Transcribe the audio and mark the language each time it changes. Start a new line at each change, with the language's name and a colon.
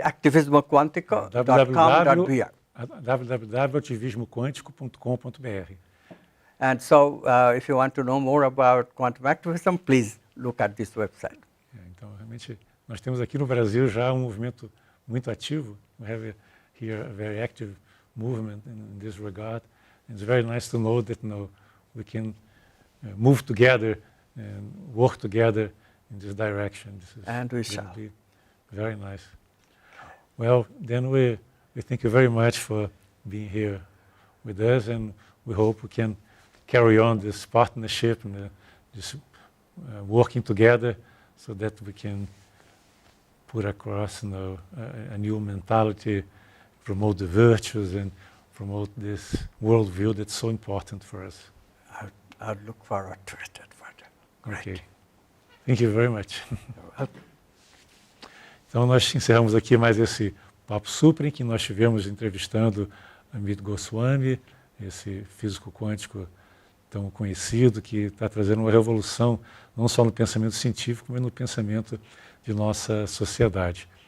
Portuguese: Activismoquântico.com.br. www.ativismoquântico.com.br.
English: And so, if you want to know more about quantum activism, please look at this website.
Portuguese: Então, realmente, nós temos aqui no Brasil já movimento muito ativo.
English: We have here a very active movement in this regard. It's very nice to know that we can move together and work together in this direction. This is and we shall. Be very nice. Well, then we thank you very much for being here with us, and we hope we can carry on this partnership and this working together so that we can put across a new mentality, promote the virtues, and promote this worldview that's so important for us. I'd look forward to it, Eduardo. Great. Okay. Thank you very much.
Portuguese: Então nós encerramos aqui mais esse Papo Supren, que nós tivemos entrevistando Amit Goswami, esse físico quântico tão conhecido, que está trazendo uma revolução, não só no pensamento científico, mas no pensamento de nossa sociedade.